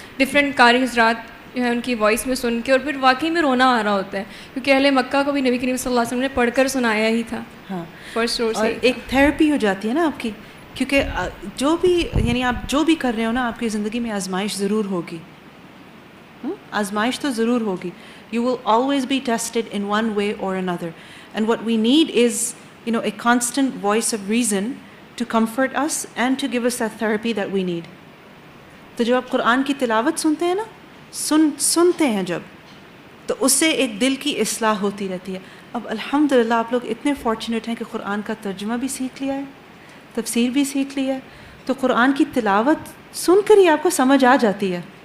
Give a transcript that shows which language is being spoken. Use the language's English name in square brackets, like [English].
[Urdu] Different قاری حضرات جو ہے ان کی وائس میں سن کے, اور پھر واقعی میں رونا آ رہا ہوتا ہے, کیونکہ اہل مکہ کو بھی نبی کریم صلی اللہ علیہ وسلم نے پڑھ کر سنایا ہی تھا. ہاں, [English] first روز [Urdu] اور ایک تھیراپی ہو جاتی ہے نا آپ کی, کیونکہ جو بھی یعنی آپ جو بھی کر رہے ہو نا, آپ کی زندگی میں آزمائش ضرور ہوگی, آزمائش تو ضرور ہوگی. [English] You will always be tested in one way or another. And what we need is, a constant voice of reason to comfort us and to give us that therapy that we need. [Urdu] تو جب آپ قرآن کی تلاوت سنتے ہیں نا, سنتے ہیں جب, تو اس سے ایک دل کی اصلاح ہوتی رہتی ہے. اب الحمدللہ آپ لوگ اتنے فارچونیٹ ہیں کہ قرآن کا ترجمہ بھی سیکھ لیا ہے, تفسیر بھی سیکھ لیا ہے, تو قرآن کی تلاوت سن کر ہی آپ کو سمجھ آ جاتی ہے.